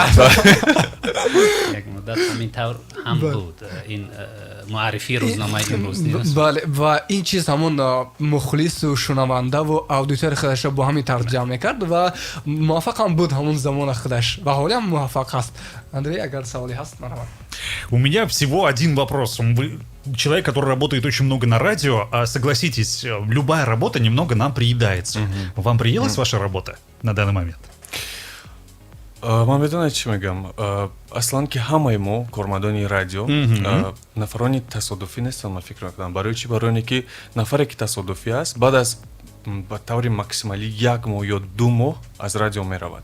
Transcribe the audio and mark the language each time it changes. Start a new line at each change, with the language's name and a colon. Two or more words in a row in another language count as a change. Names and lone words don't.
Persian: یک مدت همینطور هم بود این معرفی روزنامه امروز نیست. بله و این چیز همون مخلص و شنونده و اودیتور خودش با همین طرز جمع کرد و موفق هم بود همون زمان خودش و حالا هم موفق هست. Андрей, اگر سوالی هست مرحبا.
Russian: У меня всего один вопрос. Вы человек, который работает очень много на радио, а согласитесь, любая работа немного нам приедается. Вам приелась ваша работа на данный момент?
Persian: من بدون چی میگم، اصلا که همه ما کارمندان رادیو نفرانی تصادفی نیستن. من فکر میکنم برای چی؟ برای اینکه نفری که تصادفی است بعد از به طور ماکسیمالی 1 ماه یا 2 ماه از رادیو میرود.